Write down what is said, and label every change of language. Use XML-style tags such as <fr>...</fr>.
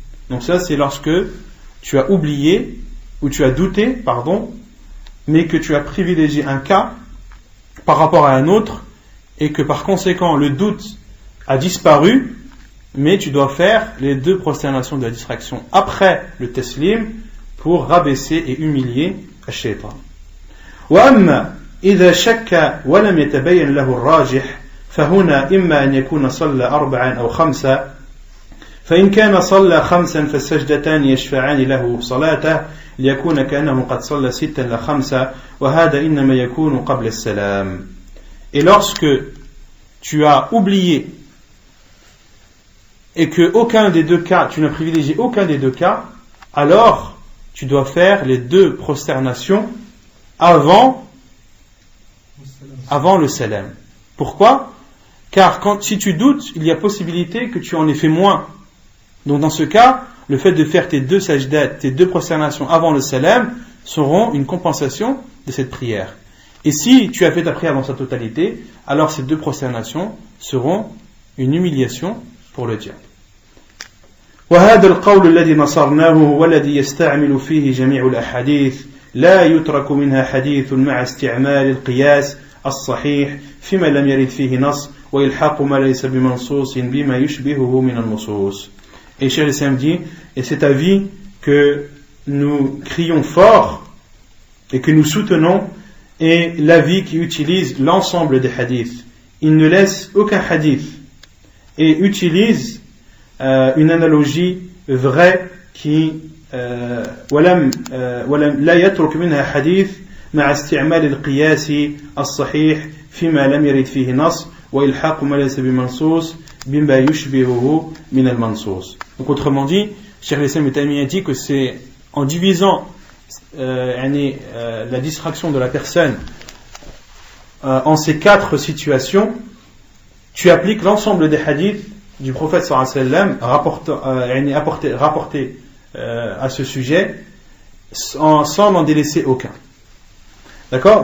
<fr>Donc ça, c'est lorsque tu as oublié, ou tu as douté, mais que tu as privilégié un cas par rapport à un autre, et que par conséquent le doute a disparu, mais tu dois faire les deux prosternations de la distraction après le taslim pour rabaisser et humilier الشيطان.</fr> <ar>وأما إذا شك ولم يتبين له الراجح فهنا إما أن يكون صلى 4 أو 5 فإن كان صلى 5 فالسجدتان يشفعان له صلاته ليكون كأنه قد صلى 6 لا 5 وهذا إنما يكون قبل السلام.</ar> <fr>Et lorsque tu as oublié et que aucun des deux cas, tu n'as privilégié aucun des deux cas, alors tu dois faire les deux prosternations avant le salam. Pourquoi? Car si tu doutes, il y a possibilité que tu en aies fait moins. Donc dans ce cas, le fait de faire tes deux sajdat, tes deux prosternations avant le salam seront une compensation de cette prière. Et si tu as fait ta prière dans sa totalité, alors ces deux prosternations seront une humiliation pour le diable.</fr> <ar>وهذا القول الذي نصرناه هو الذي يستعمل فيه جميع الأحاديث لا يترك منها حديث مع استعمال القياس الصحيح فيما لم يرد فيه نص ويلحق ما ليس بمنصوص بما يشبهه من النصوص.</ar> <fr>Et Cheikh al-Islam dit, et cet avis que nous crions fort et que nous soutenons est l'avis qui utilise l'ensemble des hadiths. Il ne laisse aucun hadith et utilise une analogie vraie qui</fr> <ar>ولم لا يترك منها حديث مع استعمال القياس الصحيح فيما لم يرد فيه نص وإلحاق ما ليس بمنصوص بما يشبهه من المنصوص.</ar> <fr>Donc autrement dit, Cheikh al-Islam dit que c'est en divisant la distraction de la personne en ces 4 situations, tu appliques l'ensemble des hadiths du prophète sallallahu alayhi wa sallam rapportés à ce sujet sans n'en délaisser aucun. D'accord?</fr>